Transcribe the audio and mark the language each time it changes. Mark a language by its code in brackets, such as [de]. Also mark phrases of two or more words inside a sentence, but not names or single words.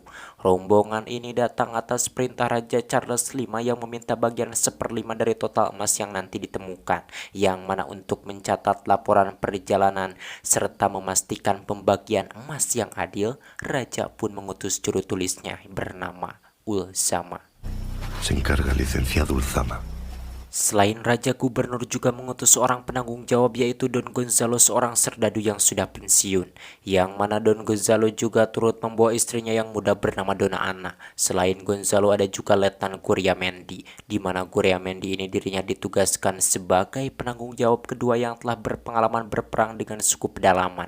[id] Rombongan ini datang atas perintah Raja Charles V yang meminta bagian 1/5 dari total emas yang nanti ditemukan, yang mana untuk mencatat laporan perjalanan serta memastikan pembagian emas yang adil, Raja pun mengutus juru tulisnya bernama Ulzama. [es] Se encarga licenciado Ulzama. [id] Selain Raja, Gubernur juga mengutus seorang penanggung jawab yaitu Don Gonzalo, seorang serdadu yang sudah pensiun, yang mana Don Gonzalo juga turut membawa istrinya yang muda bernama Dona Ana. Selain Gonzalo ada juga Letnan Guglielmendi, di mana Guglielmendi ini dirinya ditugaskan sebagai penanggung jawab kedua yang telah berpengalaman berperang dengan suku pedalaman.